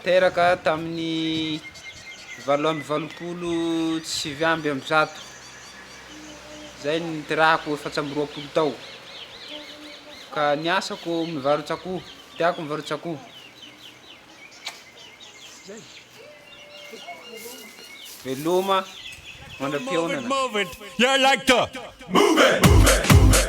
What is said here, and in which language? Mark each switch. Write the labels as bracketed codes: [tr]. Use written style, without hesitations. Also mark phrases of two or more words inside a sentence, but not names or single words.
[mg] teraka tamin'ny 8 zay nitirahako 420 tao. Ka ny asako mivarotsy akoho, tiako mivarotsy akoho. Zay. Veloma, [en] Move it, [mg] mandrapiaonana. [en] move it. You like to move it, move it.